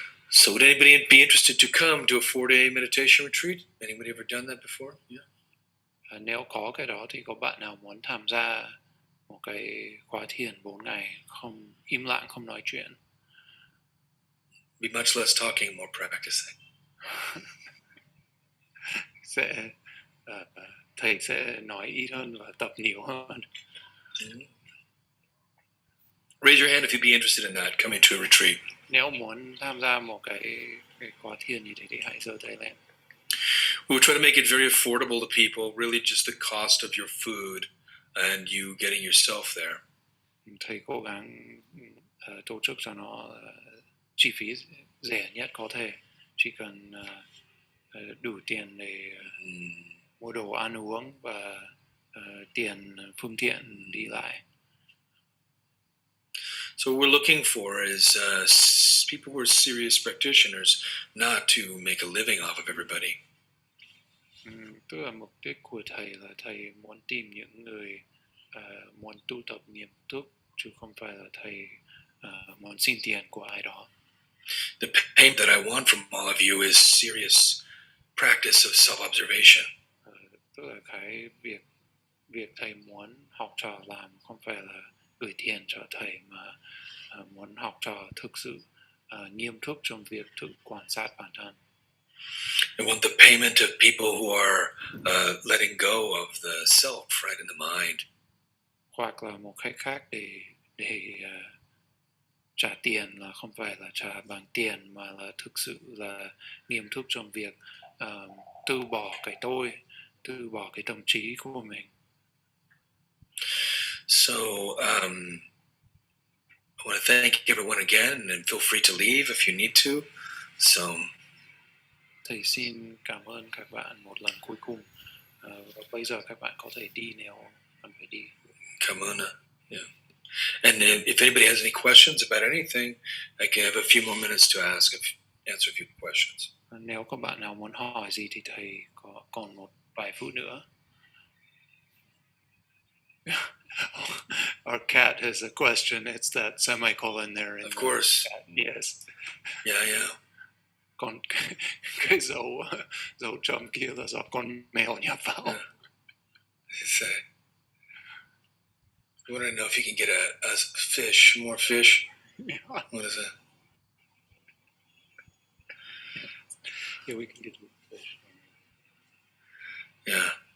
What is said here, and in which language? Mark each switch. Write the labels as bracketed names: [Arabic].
[English] So would anybody be interested to come to a 4-day meditation retreat? Anybody ever done that before? Yeah. [Vietnamese] Nếu có cái đó thì có bạn nào muốn tham gia một cái khóa thiền 4 ngày không im lặng, không nói chuyện? [English] Be much less talking, more practicing. [Vietnamese] Thầy sẽ nói ít hơn và tập nhiều hơn. [English] Raise your hand if you'd be interested in that, coming to a retreat. [Vietnamese] Nếu muốn tham gia một cái khóa thiền như thế thì hãy giơ tay lên. [English] We try to make it very affordable to people, really just the cost of your food and you getting yourself there. [Vietnamese] Thầy cố gắng tổ chức cho nó chi phí rẻ nhất có thể, chỉ cần đủ tiền để mua đồ ăn uống và tiền phương tiện đi lại. [English] So what we're looking for is people who are serious practitioners, not to make a living off of everybody. [Vietnamese] Tức là mục đích của thầy là thầy muốn tìm những người muốn tu tập nghiêm túc, chứ không phải là thầy muốn xin tiền của ai đó. [English] The pain that I want from all of you is serious practice of self-observation. [Vietnamese] Tức là cái việc thầy muốn học trò làm không phải là gửi tiền cho thầy, mà muốn học trò thực sự nghiêm túc trong việc tự quan sát bản thân. [English] I want the payment of people who are letting go of the self right in the mind. [Vietnamese] Hoặc là một cách khác để trả tiền là không phải là trả bằng tiền, mà là thực sự là nghiêm túc trong việc từ bỏ cái tôi, từ bỏ cái tâm trí của mình. [English] So I want to thank everyone again, and feel free to leave if you need to. So [Vietnamese] Thầy xin cảm ơn các bạn một lần cuối cùng. Bây giờ các bạn có thể đi nếu cần phải đi. [English] Come on, yeah. And if anybody has any questions about anything, I can have a few more minutes to answer a few questions. [Vietnamese] Nếu có bạn nào muốn hỏi gì thì thầy còn một vài phút nữa. [English] Our cat has a question. It's that semicolon there. Of course. Yes. Yeah. [Vietnamese] Còn cái dấu chấm kia là do con mèo nhập vào. [English] You want to know if you can get a fish, more fish? Yeah. What is that? Yeah, we can get a fish. Yeah.